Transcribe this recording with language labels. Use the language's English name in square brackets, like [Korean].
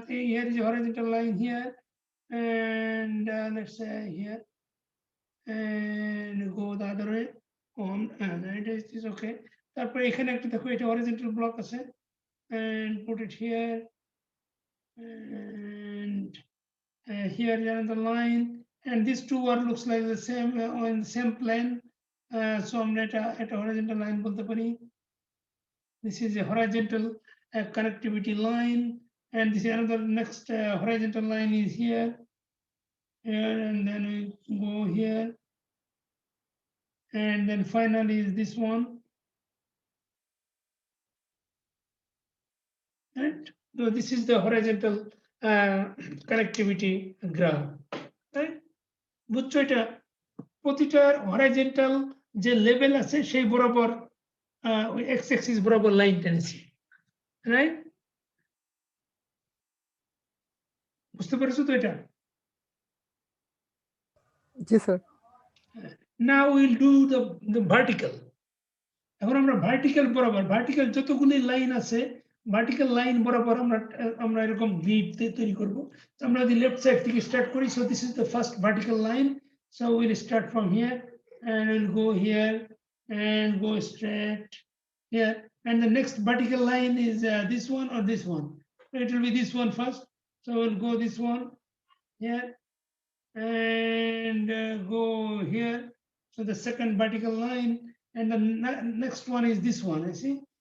[English] Here is horizontal line here, and let's say here, and go the other way on, and it is okay. [Bangla] তারপরে এখানে একটা দেখো এটা horizontal block আছে, [English] and put it here, and here is another line, and these two are looks like the same on the same plane. [Bangla] So আমরা এটা horizontal line বলতে পারি। [English] This is a horizontal connectivity line, and this is another next horizontal line is here, and then we go here, and then finally is this one, and so this is the horizontal connectivity graph, right? [Bangla] বুঝছো, এটা প্রতিটার horizontal যে level আছে সেই বরাবর ওই x axis বরাবর line টেনেছি, right? বুঝতে পেরেছো তো এটা? জি sir. [English] Now we'll do the vertical. [Bangla] এখন আমরা ভার্টিক্যাল বরাবর, ভার্টিক্যাল যতগুলি লাইন আছে ভার্টিক্যাল লাইন বরাবর আমরা এরকম গ্রিড তৈরি করব। আমরা যদি লেফট সাইড থেকে স্টার্ট করি, [English] so this is the first vertical line, so we'll start from here and we'll go here and go straight here, and the next vertical line is this one or this one. It will be this one first, so we'll go this one here and go here, so the second vertical line, and the next one is this one, I see.